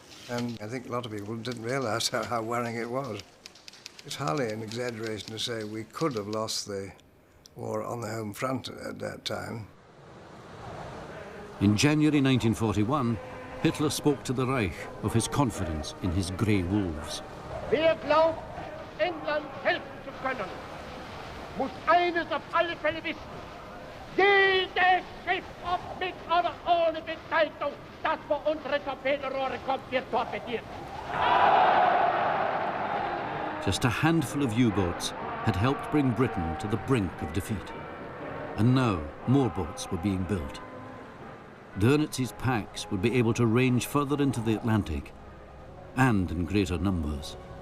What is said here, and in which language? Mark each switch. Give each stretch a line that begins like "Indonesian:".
English: And I think a lot of people didn't realize how worrying it was. It's hardly an exaggeration to say we could have lost the war on the home front at that time. In January 1941, Hitler spoke to the Reich of his confidence in his grey wolves.
German: Wer glaubt, England helfen zu können, muss eines auf alle Fälle wissen. Jedes Schiff, ob mit oder ohne Bezeichnung, das vor unsere Torpedorohre kommt, wird torpediert.
English: Just a handful of U-boats had helped bring Britain to the brink of defeat. And now more boats were being built. Dönitzi's packs would be able to range further into the Atlantic, and in greater numbers.